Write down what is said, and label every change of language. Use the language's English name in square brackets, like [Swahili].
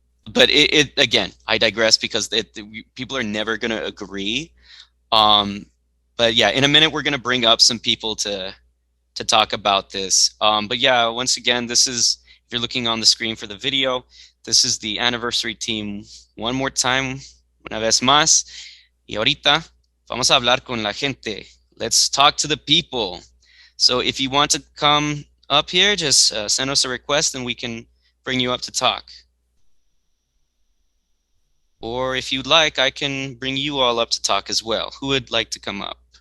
[English] But it again, I digress because people are never going to agree. But yeah, in a minute, we're going to bring up some people to talk about this. But yeah, once again, this is, if you're looking on the screen for the video, this is the anniversary team one more time. [Spanish] Una vez más. Y ahorita vamos a hablar con la gente. [English] Let's talk to the people. So if you want to come up here, just send us a request and we can bring you up to talk. Or if you'd like, I can bring you all up to talk as well. Who would like to come up?